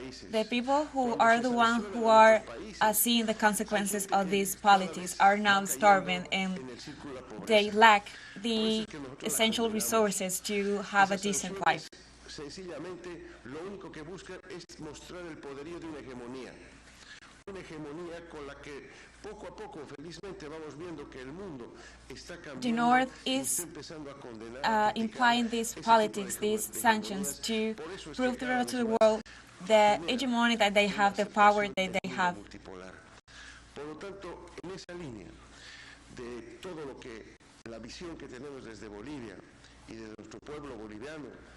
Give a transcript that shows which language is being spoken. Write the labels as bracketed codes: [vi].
[en] The people who are the ones who are seeing the consequences of these policies are now starving and they lack the essential resources to have a decent life. [es] Sencillamente, lo único que buscan es mostrar el poderío de una hegemonía. Una hegemonía con la que poco a poco, felizmente, vamos viendo que el mundo está cambiando. [en] The North is implying these politics, these sanctions, to prove to the world the hegemony that they have, the power that they have. [es] Por lo tanto, en esa línea de todo lo que la visión que tenemos desde Bolivia y de nuestro pueblo boliviano.